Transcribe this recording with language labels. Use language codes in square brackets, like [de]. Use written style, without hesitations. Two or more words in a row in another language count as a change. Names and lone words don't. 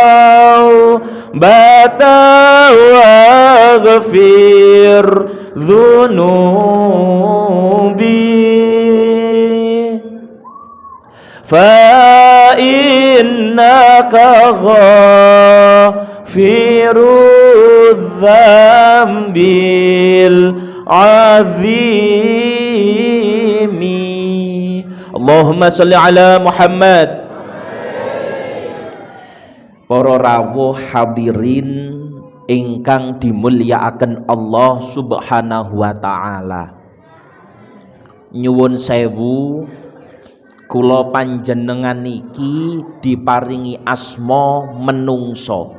[ar] توبة واغفر ذنوبي فإنك غافر الذنب العظيم. اللهم صل على محمد. [jv] Para rawuh hadirin ingkang dimulyakaken Allah [ar] سبحانه وتعالى. [jv] Nyuwun sewu, kula panjenengan niki diparingi asma menungso.